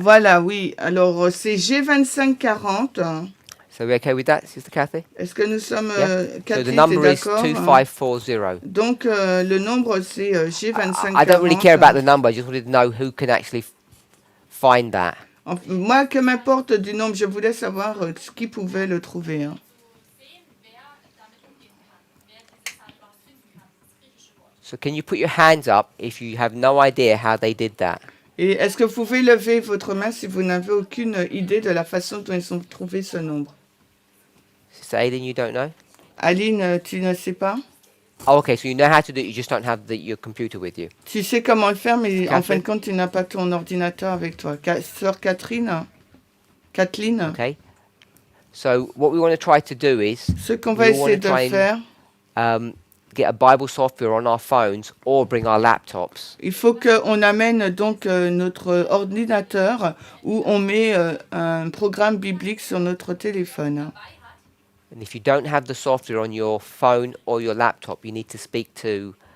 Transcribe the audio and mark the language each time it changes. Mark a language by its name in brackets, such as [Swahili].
[French] voilà, oui. Alors, c'est G2540. [English] So we're okay with that, Sister Kathy? [French] Est-ce que nous sommes... [English] Yeah. So [French] Cathy, [English] the [French] t'es [English] number is [French] d'accord? [English] 2540. [French] Donc, le nombre, c'est G2540. [English] I don't really care about the number, I just wanted to know who can actually find that. [French] Moi, que m'importe du nombre, je voulais savoir qui pouvait le trouver. Hein. [German] Sehen, wer damit umgehen kann. Wer diese Zahl überhaupt finden kann. Das griechische Wort. [English] So can you put your hands up if you have no idea how they did that? [French] Et est-ce que vous pouvez lever votre main si vous n'avez aucune idée de la façon dont ils ont trouvé ce nombre? [English] Sister Aileen, you don't know? [French] Aline, tu ne sais pas? [English] Oh, okay, so you know how to do it, you just don't have your computer with you. [French] Tu sais comment le faire, mais en [English] Catherine. [French] fin de compte, tu n'as pas ton ordinateur avec toi. Sœur Catherine? Kathleen? [English] Okay? So what we want to try to do is [French] Ce qu'on va [English] We wanna [French] essayer de [English] try and- [French] faire, [English] get a Bible software on our phones or bring our laptops. [French] il faut qu'on amène donc notre ordinateur où on met un programme biblique sur notre téléphone. [English] And if you don't have the software on your phone or your laptop, you need to speak to